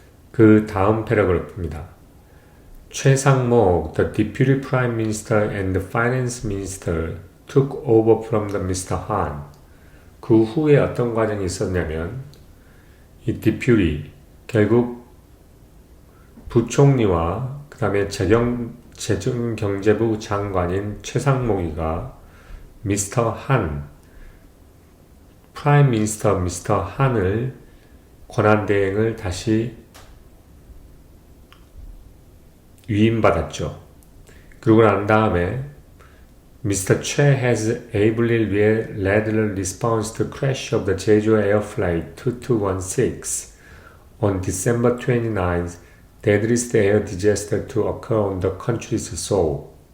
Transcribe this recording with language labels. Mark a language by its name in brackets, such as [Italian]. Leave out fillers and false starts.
[Korean] 그 다음 패러그래프입니다. [English] 최상목, the Deputy Prime Minister and the Finance Minister took over from the Mr. Han. [Korean] 그 후에 어떤 과정이 있었냐면 이 Deputy, 결국 부총리와 그 다음에 재정경제부 장관인 최상목이가 미스터 한, 프라임 미니스터 미스터 한을 권한대행을 다시 위임받았죠. 그러고 난 다음에 Mr. [English] Choi has ably led the response to crash of the Jeju Air Flight 2216 on December 29th, deadliest air disaster to occur on the country's soil.